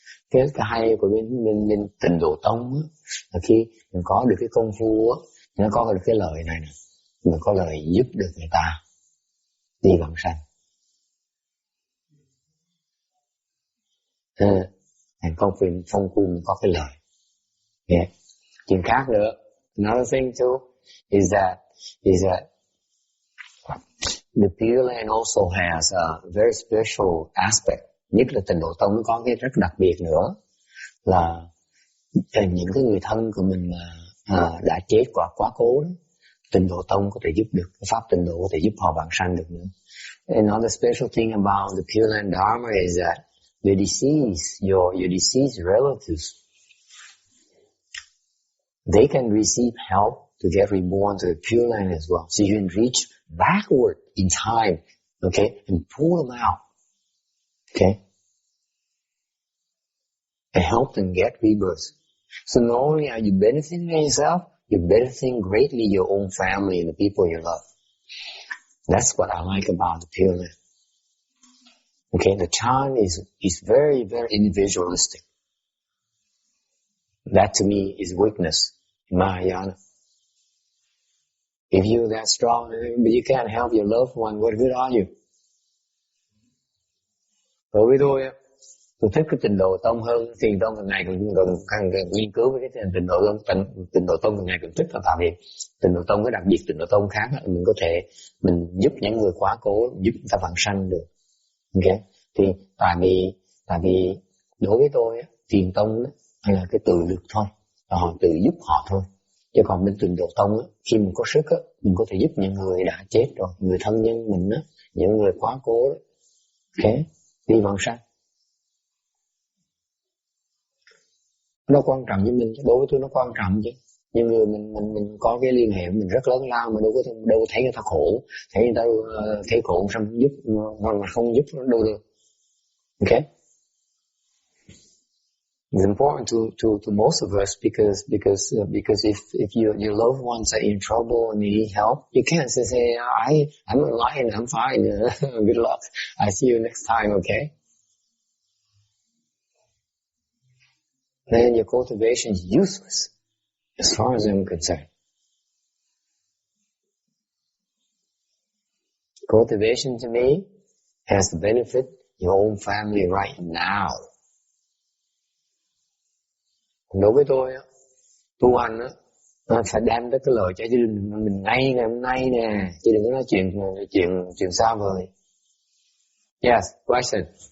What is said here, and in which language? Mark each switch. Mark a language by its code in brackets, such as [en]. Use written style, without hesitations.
[vi] Cái hay của bên Tịnh Độ Tông là khi mình có được cái công phu nó có được cái lời này nè, mình có lời giúp được người ta đi vãng sanh. Thành phong phu mình có cái lời. [en] Yeah. [vi] Chuyện khác nữa, [en] another thing too is that the Pure Land also has a very special aspect. [vi] Nhất là Tịnh Độ Tông nó có cái rất đặc biệt nữa là những cái người thân của mình mà đã chết quá cố đó, Tịnh Độ Tông có thể giúp được, pháp Tịnh Độ có thể giúp họ vãng sanh được nữa. [en] Another special thing about the Pure Land Dharma is that the deceased, your deceased relatives, they can receive help to get reborn to the Pure Land as well. So you can reach backward in time, okay, and pull them out, okay, and help them get rebirth. So not only are you benefiting yourself, you're benefiting greatly your own family and the people you love. That's what I like about the Pure Land. Okay, the Chan is very, very individualistic. That to me is weakness in Mahayana. If you're that strong, but you can't help your loved one, what good are you? [vi] Đối với tôi thích cái Tịnh Độ Tông hơn. Thiền Tông càng ngày càng nghiên cứu với cái Tịnh Độ Tông càng ngày càng thích, là tại vì Tịnh Độ Tông cái đặc biệt Tịnh Độ Tông khác là mình có thể mình giúp những người quá cố, giúp người ta vãng sanh được. Okay? Thì tại vì đối với tôi Thiền Tông là cái tự lực thôi, là họ tự giúp họ thôi. Chứ còn bên Tịnh Độ Tông khi mình có sức mình có thể giúp những người đã chết rồi, người thân nhân mình những người quá cố đó, okay, đi vãng sanh. Nó quan trọng với mình, đối với tôi nó quan trọng chứ. Nhưng người mình có cái liên hệ mình rất lớn lao mà đâu có thấy người ta khổ, thấy người ta thấy khổ xong giúp mà không giúp nó đâu được. [en] Okay? It's important to most of us because if your loved ones are in trouble and need help, you can't say I'm enlightened, I'm fine. Good luck. I see you next time. Okay. Then your cultivation is useless, as far as I'm concerned. Cultivation to me has to benefit your own family right now. [vi] Đối với tôi á, tu hành á, phải đem tới cái lời cho gia đình mình ngay ngày hôm nay nè, chứ đừng có nói chuyện xa vời. [en] Yes, question.